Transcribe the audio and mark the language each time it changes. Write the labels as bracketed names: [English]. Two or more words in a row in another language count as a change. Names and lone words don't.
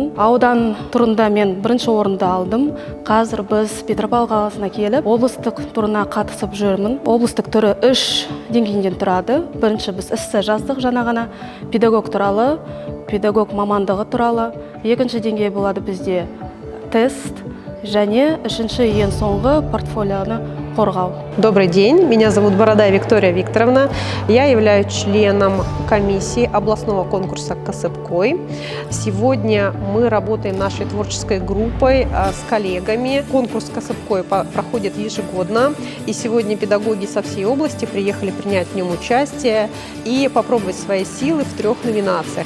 [Kazakh] Аудан турында мен бірінші орынды алдым. Қазір біз Петропавл қаласына келіп, облыстық турына қатысып жүрмін. Облыстық түрі 3 деңгейден тұрады. Бірінші біз эссе жаздық жаңа ғана, педагог туралы, педагог мамандығы туралы. Екінші деңгей болады бізде тест, және үшінші ең соңғы портфолионы қорғау. [Russian] Добрый день, меня зовут Бородай Виктория Викторовна. Я являюсь членом комиссии областного конкурса «Косыпкой». Сегодня мы работаем нашей творческой группой с коллегами. Конкурс «Косыпкой» проходит ежегодно, и сегодня педагоги со всей области приехали принять в нем участие и попробовать свои силы в 3 номинациях.